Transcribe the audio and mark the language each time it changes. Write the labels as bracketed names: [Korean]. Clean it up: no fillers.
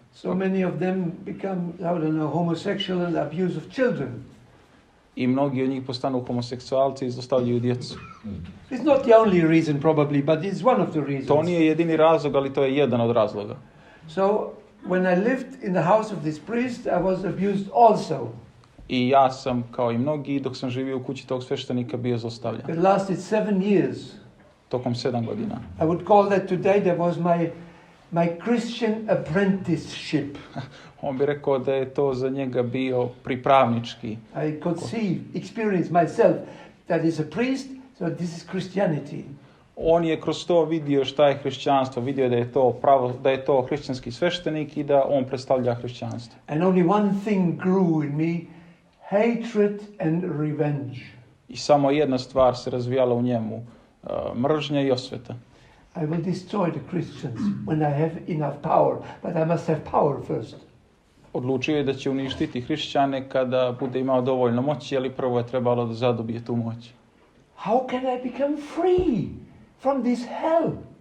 [English] So many of them become, I don't know, homosexual and abuse of children. [Serbian] I mnogi od njih postanu homoseksualci i zlostavljaju djecu. [English] It's not the only reason probably, but it's one of the reasons. [Serbian] To nije jedini razlog, ali to je jedan od razloga. [English] So when I lived in the house of this priest, I was abused also. [Serbian] I ja sam, kao i mnogi, dok sam živio u kući tog sveštenika, bio zlostavljan. [English] It lasted 7 years. [Serbian] Tokom 7 godina. [English] I would call that today, that was my Christian apprenticeship. [Serbian] On bi rekao da je to za njega bio pripravnički. [English] I could experience myself that is a priest, so this is Christianity. [Serbian] On je kroz to vidio šta je hrišćanstvo, vidio je da je to hrišćanski sveštenik i da on predstavlja hrišćanstvo. [English] And only one thing grew in me, hatred and revenge. [Serbian] I samo jedna stvar se razvijala u njemu, mržnja i osveta. [English] I will destroy the Christians when I have enough power, but I must have power first. [Serbian] Odlučio je da će uništiti hrišćane kada bude imao dovoljno moći, ali prvo je trebalo da zadobije tu moć. [English] How can I become free from this hell?